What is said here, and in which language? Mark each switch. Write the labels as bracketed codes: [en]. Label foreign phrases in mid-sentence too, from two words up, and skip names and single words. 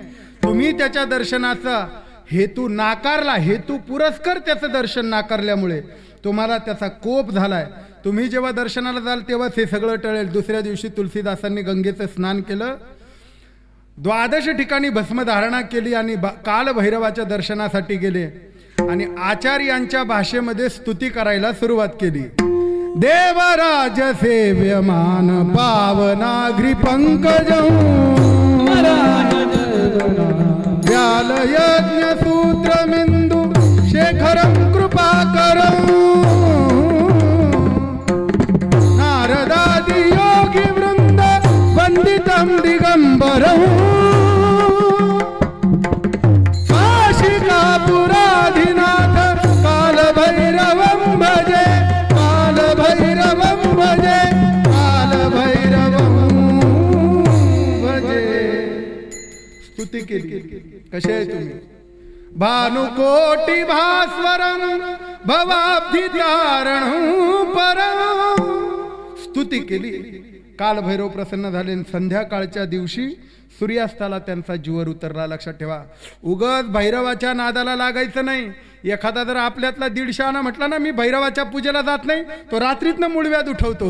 [mr] तुम्ही त्याच्या दर्शनाचा हेतू नाकारला, हेतू पुरस्कर त्याचं दर्शन नाकारल्यामुळे तुम्हाला त्याचा कोप झालाय. तुम्ही जेव्हा दर्शनाला जाल तेव्हाच हे सगळं टळेल. दुसऱ्या दिवशी तुलसीदासांनी गंगेचं स्नान केलं, 12 ठिकाणी भस्मधारणा केली आणि कालभैरवाच्या दर्शनासाठी गेले आणि आचार्यांच्या भाषेमध्ये स्तुती करायला सुरुवात केली. [sa] देवराज सेव्यमान पावनाग्री पंकजं व्याल यज्ञ सूत्रमिंदू शेखरं कृपाकरं नारदादि योगी वृंद वंदितं दिगंबरं काशिकापुराधिनाथ कालभैरवं भजे कालभैरवं भजे कालभैरवं भजे. [mr] स्तुती केली. कसे आहे तुम्ही? [sa] भानुकोटी भास्वरं भवाब्धितारणं परं. [mr] स्तुती केली. कालभैरव प्रसन्न झाले. संध्याकाळच्या दिवशी सूर्यास्ताला त्यांचा जीवर उतरला. लक्षात ठेवा, उगाच भैरवाच्या नादाला लागायचं नाही. एखादा जर आपल्यातला 150 म्हटला ना मी भैरवाच्या पूजेला जात नाही, तो रात्रीतनं मूळव्याध उठवतो.